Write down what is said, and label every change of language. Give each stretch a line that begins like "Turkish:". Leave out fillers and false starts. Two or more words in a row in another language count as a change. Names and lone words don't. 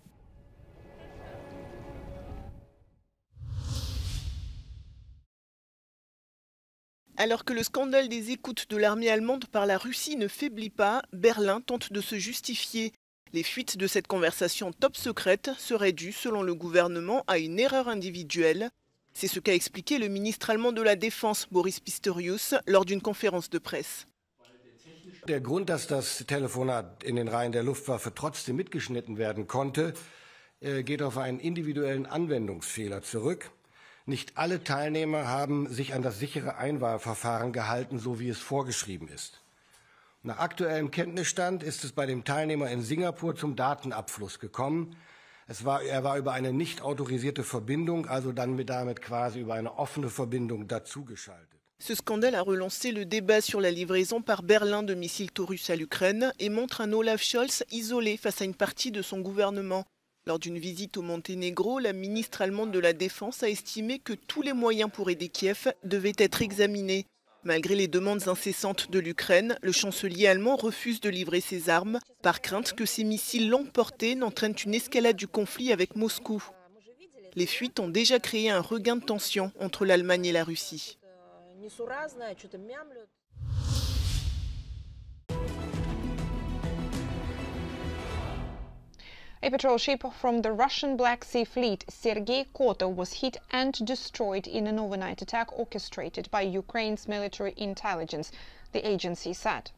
French: Alors que le scandale des écoutes de l'armée allemande par la Russie ne faiblit pas, Berlin tente de se justifier. Les fuites de cette conversation top secrète seraient dues, selon le gouvernement, à une erreur individuelle. C'est ce qu'a expliqué le ministre allemand de la Défense, Boris Pistorius, lors d'une conférence de presse.
German: Der Grund, dass das Telefonat in den Reihen der Luftwaffe trotzdem mitgeschnitten werden konnte, geht auf einen individuellen Anwendungsfehler zurück. Nicht alle Teilnehmer haben sich an das sichere Einwahlverfahren gehalten, so wie es vorgeschrieben ist. Nach aktuellem Kenntnisstand ist es bei dem Teilnehmer in Singapur zum Datenabfluss gekommen. Er war über eine nicht autorisierte Verbindung, also damit quasi über eine offene Verbindung dazugeschaltet.
French: Ce scandale a relancé le débat sur la livraison par Berlin de missiles Taurus à l'Ukraine et montre un Olaf Scholz isolé face à une partie de son gouvernement. Lors d'une visite au Monténégro, la ministre allemande de la Défense a estimé que tous les moyens pour aider Kiev devaient être examinés. Malgré les demandes incessantes de l'Ukraine, le chancelier allemand refuse de livrer ses armes, par crainte que ces missiles longue portée n'entraînent une escalade du conflit avec Moscou. Les fuites ont déjà créé un regain de tension entre l'Allemagne et la Russie.
English: A patrol ship from the Russian Black Sea Fleet, Sergei Koto, was hit and destroyed in an overnight attack orchestrated by Ukraine's military intelligence, the agency said.